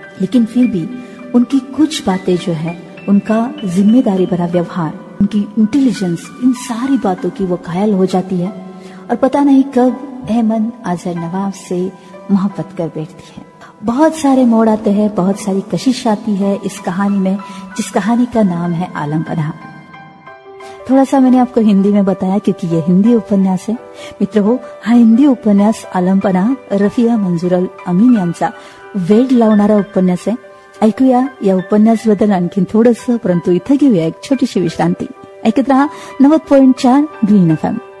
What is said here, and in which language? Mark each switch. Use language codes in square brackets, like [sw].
[hi] लेकिन फिर भी उनकी कुछ बातें जो है, उनका जिम्मेदारी भरा व्यवहार, उनकी इंटेलिजेंस, इन सारी बातों की वो घायल हो जाती है और पता नहीं कब एमन आजर नवाब से मोहब्बत कर बैठती है। बहुत सारे मोड़ आते हैं, बहुत सारी कशिश आती है इस कहानी में, जिस कहानी का नाम है आलम पनाह। थोड़ा सा मैंने आपको हिंदी में बताया क्योंकि ये हिंदी उपन्यास है। [mr] मित्र हो, हा हिंदी उपन्यास आलम पनाह रफिया मंजूरल अमीन यांचा वेड लावणारा उपन्यास आहे। ऐकूया या उपन्यासाबद्दल आणखीन थोडंसं, परंतु इथं घेऊया एक छोटीशी विश्रांती। ऐकत रहा 90.4 ग्रीन FM।